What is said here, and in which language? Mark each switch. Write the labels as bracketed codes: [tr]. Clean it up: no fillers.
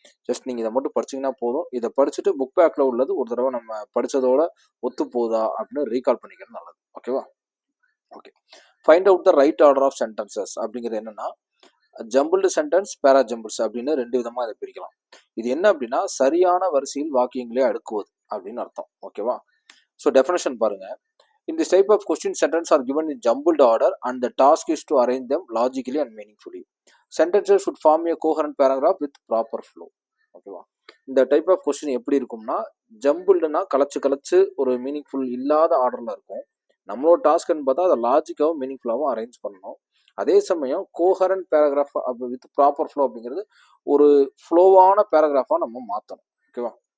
[ta] Just நீங்கள் இதை மட்டும் படிச்சிங்கன்னா போதும். இதை படிச்சுட்டு புக் பேக்கில் உள்ளது ஒரு தடவை நம்ம படித்ததோட ஒத்து போதா அப்படின்னு ரீகால் பண்ணிக்கிறது நல்லது. ஓகேவா? Okay. Find out the right order of sentences அப்படிங்கிறது என்னன்னா, ஜம்பிள்டு சென்டென்ஸ், பேரா ஜம்பிள்ஸ் அப்படின்னு ரெண்டு விதமாக அதை பிரிக்கலாம். இது என்ன அப்படின்னா, சரியான வரிசையில் வாக்கியங்களே அடுக்குவது அப்படின்னு அர்த்தம். ஓகேவா? ஸோ டெஃபினேஷன் பாருங்க. [en] In this type of question, sentences are given in jumbled order and the task is to arrange them logically and meaningfully. Sentences should form a coherent paragraph with proper flow. [ta] ஓகேவா? இந்த type of question எப்படி இருக்கும்னா, ஜம்பிள்டுனா கலச்சு ஒரு meaningful இல்லாத ஆர்டர்ல இருக்கும். நம்மளோட டாஸ்க்னு பார்த்தா அதை லாஜிக்காகவும் மீனிங்ஃபுல்லாகவும் அரேஞ்ச் பண்ணணும். அதே சமயம் coherent paragraph with proper flow அப்படிங்கிறது ஒரு ஃப்ளோவான பேராகிராஃபா நம்ம மாற்றணும். ஓகேவா?